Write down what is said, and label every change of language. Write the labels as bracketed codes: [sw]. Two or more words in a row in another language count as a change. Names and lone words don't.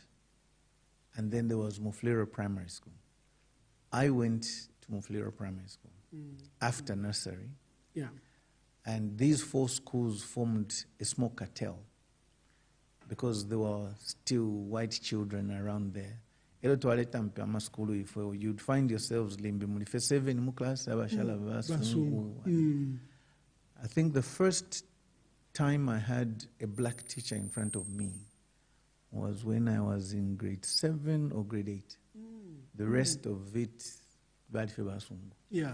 [en] And then there was Mufulira Primary School. I went to Mufulira Primary School after nursery. Yeah. And these 4 schools formed a small cartel because there were still white children around there. You'd find yourselves [bem] limbi mulife 7 mu class [en] I think the first time I had a black teacher in front of me was when I was in grade 7 or grade 8. The rest of it, yeah.